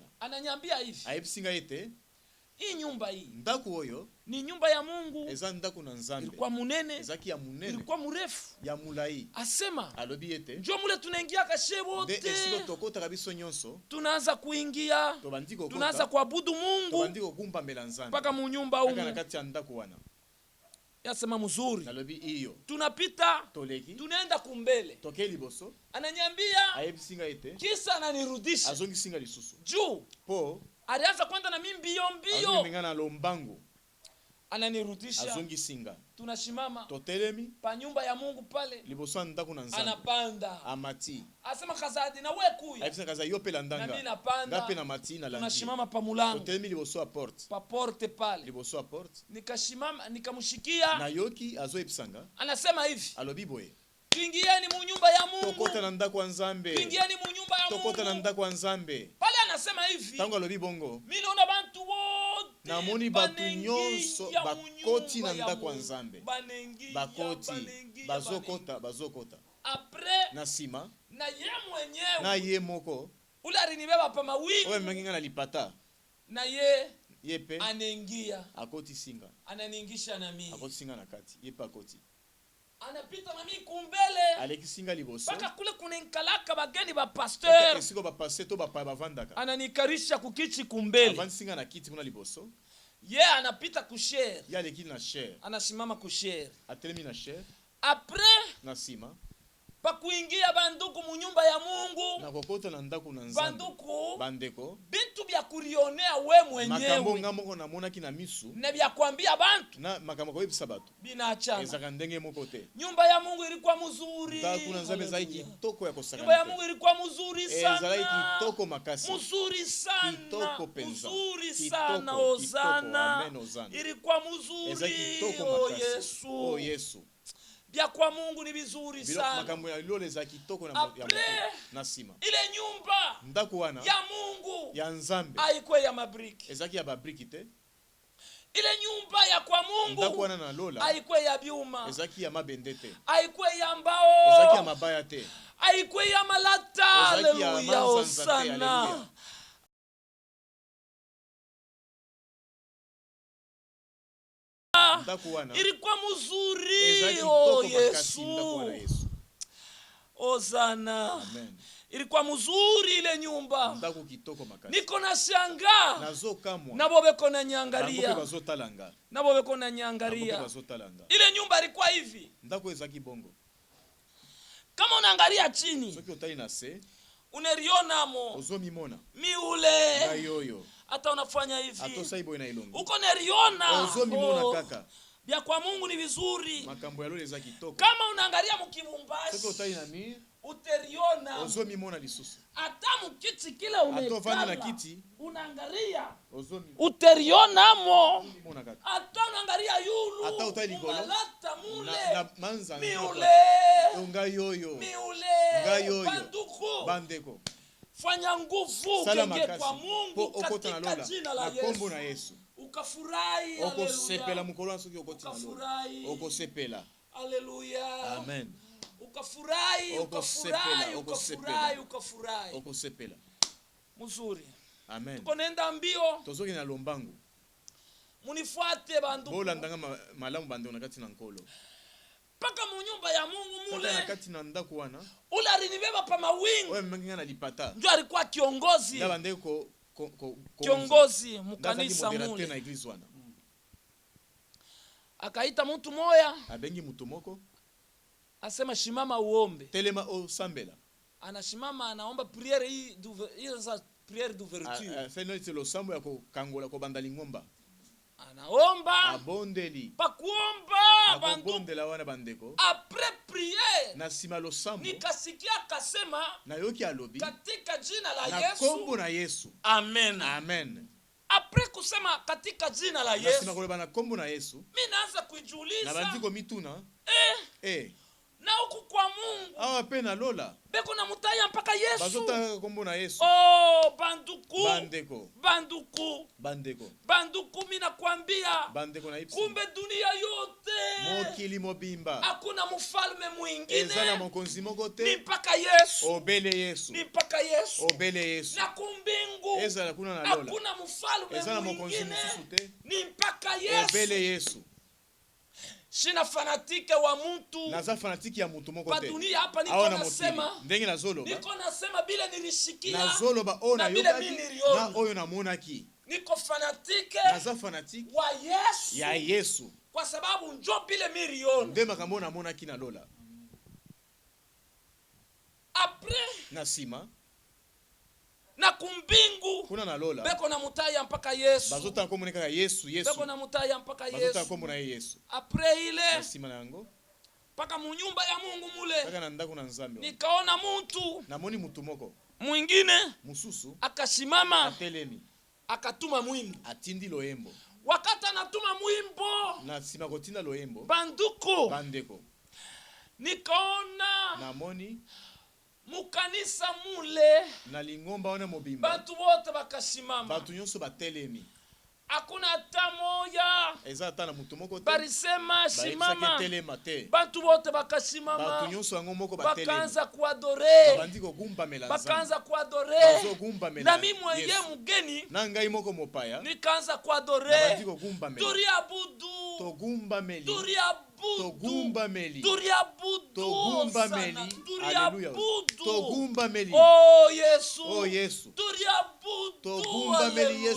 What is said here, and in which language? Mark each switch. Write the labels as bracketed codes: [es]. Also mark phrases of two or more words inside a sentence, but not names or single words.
[sw] Ananyambia hivi, [ln] ayebisinga ete [sw] hii nyumba hii [ln] ndako oyo [sw] ni nyumba ya Mungu, [ln] eza ndako na nzambe [sw] ilikuwa munene, [ln] ezaki ya munene [sw] ilikuwa murefu. [ln] ya mulai [sw] Asema [ln] alobi ete [sw] njo mule tunaingia kashe [ln] nde [sw] wote, [ln] esika tokotaka biso nyonso [sw] tunaanza kuingia, [ln] tobandi [sw] tunaanza [ln] kokota [sw] kuabudu Mungu [ln] tobandi kokumbamela nzambe [sw] mpaka munyumba [ln] kaka na [sw] umu. [ln] kati ya ndako wana [sw] Yasema mzuri, [ln] nalobi iyo [sw] tunapita [ln] toleki [sw] tunaenda kumbele, [ln] toke liboso [sw] ananyambia [ln] ayebisinga ete [sw] kisa ananirudisha [ln] azongisinga lisusu [sw] juu, po alianza kwenda na mimi mbio mbio, [ln] azongimenga na lombangu [sw] ananirudisha. [ln] azongisinga [sw] Tunashimama [ln] totelemi [sw] pa nyumba ya Mungu pale, [ln] liboso ya ndako na nzambe [sw] anapanda [ln] amati [sw] asema kazadi na we kuya, [ln] ayebisanga kaza yo mpe [sw] na mimi [ln] landanga nga [sw] napanda, [ln] mpe na mati na landi [sw] tunashimama pa mulango [ln] totelemi liboso ya porte [sw] pa porte pale, [ln] liboso ya porte [sw] nikashimama nikamshikia, [ln] nayoki azoyebisanga [sw] anasema hivi, [ln] alobi boye [sw] tuingieni mu nyumba ya Mungu, [ln] tokota na ndako ya nzambe [sw] tuingieni mu nyumba ya [ln] tokota na [sw] Mungu. [ln] ndako ya nzambe [sw] Pale anasema hivi, [ln] ntango alobi bongo [sw] mimi naona bantu wote [ln] namoni bato [sw] banengia [ln] nyonso [sw] ya [ln] bakoti na [sw] munyumba [ln] ndako ya [sw] Mungu. [ln] nzambe [sw] Banengia, [ln] bakoti [sw] banengia, [ln] bazokota [sw] Après [ln] na nsima [sw] na ye [ln] na [sw] mwenyewe [ln] ye moko [sw] ule alinibeba pa [ln] oyo [sw] mawingu, [ln] amemaki nga na lipata [sw] na ye [ln] ye mpe [sw] anaingia, [ln] akotisinga [sw] ananiingisha na mimi, [ln] akotisinga na kati ye mpe akoti [sw] anapita na mimi kumbele [ln] alekisinga liboso [sw] mpaka kule kunenkalaka bageni ba pasteur, [ln] esiko bapase to bapaya bavandaka [sw] ananikarisha kukichi kumbele, [ln] avandisinga na kiti kuna liboso [sw] ye anapita kushere, [ln] ye aleki na shere [sw] anasimama kushere. [ln] atelemi na shere [sw] Après [ln] na nsima [sw] pa kuingia banduku mu nyumba ya Mungu, [ln] na kokota na ndako na nzambe [sw] banduku [ln] bandeko [sw] bitu bya kurionea we [ln] makambo [sw] mwenyewe [ln] ngamoko na mona ki na misu [sw] ne bya kuambia bantu [ln] na makambo ko yebisa bato [sw] binachana. [ln] ezaka ndenge moko te. [sw] Nyumba ya Mungu ilikuwa mzuri, [ln] ndako na nzambe zai [sw] Hallelujah. [ln] kitoko ya [sw] Nyumba [ln] kosakana [sw] ya [ln] te. [sw] Mungu ilikuwa mzuri [ln] ezalaki [sw] sana, [ln] kitoko makasi [sw] mzuri sana, [ln] kitoko penza [sw] mzuri [ln] kitoko, [sw] sana. [ln] kitoko, [sw] Ozana, [ln] amen, ozana. [sw] ilikuwa [ln] ezalaki [sw] mzuri. [ln] kitoko [sw] Oh [ln] makasi [sw] Yesu, [ln] oh Yesu [sw] bya kwa Mungu ni vizuri [ln] bilo [sw] sana. [ln] makambo ya lolo ezalaki kitoko na [sw] Après, [ln] ya na sima [sw] ile nyumba [ln] ndako wana [sw] ya Mungu [ln] ya nzambe [sw] haikuwa ya mabriki. [ln] ezalaki ya babriki te. [sw] Ile nyumba ya kwa [ln] ndako [sw] Mungu [ln] wana na lola [sw] haikuwa ya byuma, [ln] ezalaki ya mabende te, [sw] haikuwa ya [ln] ezalaki ya [sw] mbao, [ln] mabaya te, [sw] haikuwa ya malata. [ln] ezalaki ya [sw] Haleluya, [ln] manzanza te. [sw] Hosana. [ln] Haleluya. ndako wana [sw] Ilikuwa mzuri. [ln] ezalaki [sw] Oh [ln] kitoko makasi ndako wana [sw] Yesu, Yesu. Hosana. Amen. Ilikuwa mzuri ile nyumba. [ln] ndako kitoko makasi [sw] Niko na shanga [ln] nazokamwa [sw] nabo beko na [ln] bango mpe [sw] nyangalia, [ln] bazotalanga [sw] nabo beko na [ln] bango mpe [sw] nyangalia. [ln] bazotalanga [sw] Ile nyumba ilikuwa hivi, [ln] ndako ezalaki bongo. [sw] kama unaangalia chini [ln] soki otali na se [sw] unarionamo [ln] ozomimona [sw] miule, [ln] ngai oyo [sw] hata unafanya hivi [ln] atosai boye na elongi [sw] uko neriona. [ln] ozomimona [sw] Oh, [ln] kaka [sw] bya kwa Mungu ni vizuri. [ln] makambo ya lolo eza kitoko. [sw] Kama unaangalia [ln] soki [sw] mukibumbashi [ln] otali na mir [sw] uteriona, [ln] ozomimona lisusu [sw] hata mukiti kile [ln] ata ofandi na [sw] umekala [ln] kiti [sw] unaangalia [ln] ozomimona [sw] uterionamo, [ln] kaka [sw] hata unaangalia yulu [ln] Ata utali golo. [sw] umalata mule [ln] na manza [sw] miule [ln] ngai oyo [sw] miule [ln] ngai oyo [sw] banduku, [ln] bandeko [sw] fanya nguvu [ln] sala [sw] genge [ln] makasi [sw] kwa [ln] po [sw] Mungu [ln] okota na [sw] katika [ln] lola [sw] jina la [ln] na kombo [sw] Yesu, [ln] na Yesu [sw] ukafurahi. [ln] okosepela [sw] Haleluya, [ln] mokolo wana soki okoti na lola [sw] ukafurahi. [ln] okosepela. [sw] Haleluya, [ln] Amen. [sw] ukafurahi, [ln] Okosepela, [sw] ukafurahi, [ln] okosepela. [sw] ukafurahi, ukafurahi. [ln] okosepela. [sw] Mzuri, [ln] Amen. [sw] tuko nenda mbio, [ln] tozoki na lombangu [sw] munifuate banduku [ln] bolandanga malamu bandeko na kati na nkolo [sw] mpaka mu nyumba ya Mungu [ln] kaka na [sw] mule. [ln] kati na ndako wana [sw] Ule alinibeba pa mawingu, [ln] oyo mmengenga na lipata [sw] ndio alikuwa kiongozi, [ln] na bandeko [sw] kiongozi [ln] ndazaki [sw] mukanisa [ln] moderateur [sw] mule. [ln] na eglise wana [sw] Akaita mtu moya, [ln] abengi mutu moko [sw] asema shimama uombe. [ln] telema osambela [sw] Anashimama anaomba priere hii za [fr] priere d'ouverture, [ln] seno iti losambo ya kokangola kobanda lingomba [sw] anaomba [ln] abondeli [sw] pakuomba bandu. [ln] akobondela wana bandeko [fr] Après priere [ln] na nsima losambo [sw] nikasikia akasema [ln] nayoki alobi [sw] katika jina la [ln] na kombo [sw] Yesu, [ln] na Yesu. [sw] amen. [ln] Amen. [sw] Après kusema katika jina la [ln] na nsima [sw] Yesu, [ln] koloba na kombo na Yesu [sw] mimi naanza [ln] na [sw] kujiuliza, [ln] bandiko mituna [sw] na huku kwa Mungu [ln] awa pe na lola [sw] beko na mutaya mpaka Yesu. [ln] bazotaka kombo na Yesu. [sw] Oh banduku, [ln] bandeko [sw] banduku, [ln] bandeko [sw] banduku, mimi nakwambia [ln] bandeko na ipsi [sw] kumbe dunia yote [ln] mokili mobimba [sw] hakuna mfalme [ln] eza na [sw] mwingine [ln] mokonzi moko [sw] ni [ln] te [sw] mpaka Yesu, [ln] obele Yesu [sw] ni mpaka Yesu. [ln] obele Yesu [sw] Na kumbingu [ln] ezala kuna na lola [sw] hakuna mfalme [ln] eza na mokonzi [sw] mwingine [ln] mosusu te [sw] ni mpaka [ln] obele [sw] Yesu. [ln] Yesu. [sw] Shina fanatike wa mtu [ln] naza fanatiki ya mutu moko [sw] pa [ln] te [sw] dunia hapa, niko [ln] awa na mokili [sw] nasema, [ln] ndenge nazoloba [sw] niko nasema bile nilishikia, [ln] nazoloba oyo [sw] na bile [ln] nayokaki [sw] mimi niliona. [ln] na oyo namonaki [sw] niko fanatike [ln] naza fanatike [sw] wa Yesu [ln] ya Yesu [sw] kwa sababu njo bile milioni. [ln] nde makambo oyo namonaki na lola [sw] Après [ln] na nsima [sw] na kumbingu [ln] kuna na lola [sw] beko na mutaya mpaka Yesu, [ln] bazotaka kombo kaka Yesu Yesu [sw] beko na mutaya mpaka [ln] bazotaka [sw] Yesu. [ln] kombo na ye Yesu [sw] Après [ln] na [sw] ile [ln] nsima na yango [sw] mpaka mu nyumba ya Mungu mule [ln] kaka na ndako na Nzambe wana. [sw] nikaona mtu [ln] namoni mutu moko [sw] mwingine [ln] mususu [sw] akasimama [ln] atelemi [sw] akatuma mwimbo. [ln] atindi loyembo [sw] Wakati anatuma mwimbo, [ln] na nsima kotinda loyembo [sw] banduku, [ln] bandeko [sw] nikaona [ln] namoni [sw] mukanisa mule [ln] na lingomba wana mobimba [sw] bantu bote bakasimama, [ln] bato nyonso batelemi [sw] hakuna hata moya [ln] eza ata na mutu moko te [sw] barisema [ln] bayebisaki [sw] shimama. [ln] etelema te [sw] Bantu bote [ln] bato [sw] bakasimama, [ln] nyonso yango moko batelemi [sw] bakaanza kuadore, [ln] babandi kogumbamela Nzambe [sw] bakaanza kuadore. [ln] bazogumbamela [sw] Na mimi mwenye [ln] Yesu. [sw] mgeni [ln] na ngai moko mopaya [sw] nikaanza [ln] babandi [sw] kuadore, [ln] kogumbamela [sw] turiabudu, [ln] togumbameli [sw] turiabudu, [ln] togumbameli [sw] turiabudu, [ln] togumbameli [sw] sana, [ln] haleluya [sw] turiabudu. [ln] togumbameli [sw] Oh Yesu, [ln] oh Yesu [sw] turiabudu, [ln] togumbameli Yesu